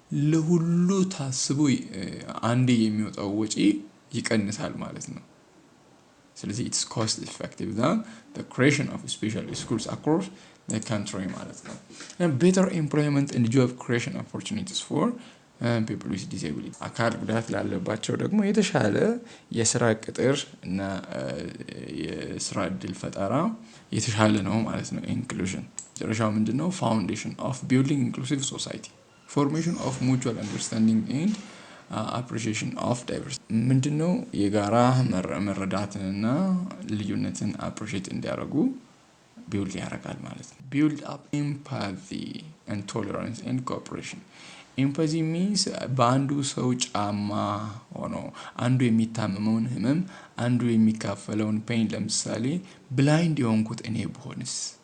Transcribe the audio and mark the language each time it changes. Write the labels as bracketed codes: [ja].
[am] ለሁሉ ታስቦ አንዴ የሚወጣው ወጪ ይቀንሳል ማለት ነው። ስለዚህ [en] it's cost effective than the creation of special schools across the country [am] ማለት ነው። [en] and better employment and job creation opportunities for people with disability [am] አካል ጉዳት ላለባቸው ደግሞ የተሻለ የስራ ቅጥር እና የስራ እድል ፈጠራ የተሻለ ነው ማለት ነው። ኢንክሉዥን መጨረሻው ምንድነው? [en] foundation of building inclusive society, formation of mutual understanding and appreciation of diversity ምንድነው? [am] የጋራ መረዳትንና ልዩነትን appreciate እንዲያደርጉ ቢውልድ ያደርጋል ማለት ነው። [en] build up empathy and tolerance and cooperation. [am] empathy means በአንዱ ሰው ጫማ ሆኖ አንዱ የሚታመመውን ህመም አንዱ የሚካፈለውን ፔን ለምሳሌ ብላይንድ የሆንኩት እኔ ብሆንስ፣